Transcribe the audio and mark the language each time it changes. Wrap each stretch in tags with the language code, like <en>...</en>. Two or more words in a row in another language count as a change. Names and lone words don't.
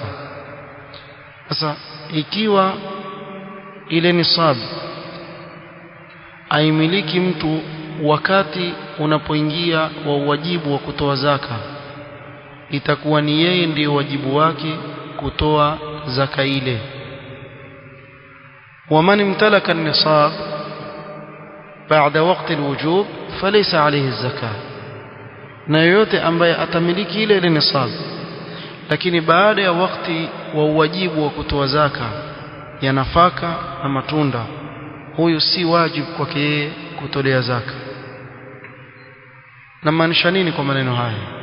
<sw>Sasa ikiwa ile nisab aimiliki mtu wakati unapoingia wa wajibu wa kutoa zaka, itakuwa ni yeye ndiyo wajibu wake kutoa zaka ile.</sw> <ar>ومن امتلك النصاب بعد وقت الوجوب فليس عليه الزكاة,</ar> <sw>na yote ambaye atamiliki ile nisab lakini baada ya wakati wa wajibu wa kutoa zaka ya nafaka na matunda, huyu si wajibu kwake yeye kutolea zaka. na maanisha nini kwa maneno haya?</sw>